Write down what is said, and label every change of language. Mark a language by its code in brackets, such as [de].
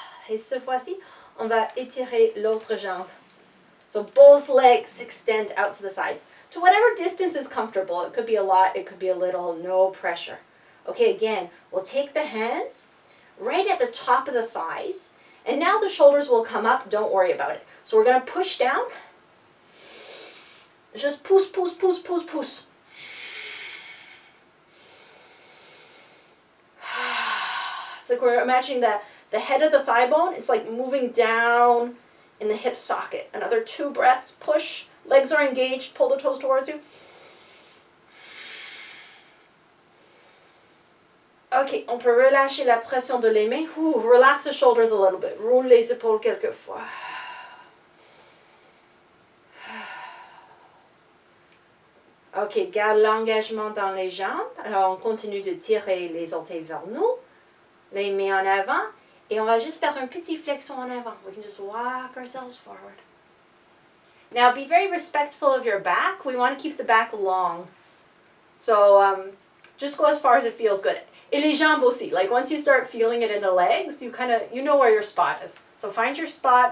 [fr] Et cette fois-ci, on va étirer l'autre jambe. [en] So both legs extend out to the sides. To whatever distance is comfortable. It could be a lot, it could be a little, no pressure. Okay, again, we'll take the hands right at the top of the thighs. And now the shoulders will come up. Don't worry about it. So we're going to push down. [fr] Just pousse, pousse, pousse, pousse, pousse. [en] It's like we're imagining that the head of the thigh bone is like moving down in the hip socket. Another 2 breaths. Push. Legs are engaged. Pull the toes towards you. [fr] Ok, on peut relâcher la pression de les mains. [en] Relax the shoulders a little bit. [fr] Roule les épaules quelques fois. Ok, garde l'engagement dans les jambes. Alors, on continue de tirer les orteils vers nous. Les mains en avant. Et on va juste faire un petit flexion en avant. [en] We can just walk ourselves forward. Now, be very respectful of your back. We want to keep the back long. So, just go as far as it feels good. [fr] Et les jambes aussi. [en] Like, once you start feeling it in the legs, you know where your spot is. So, find your spot.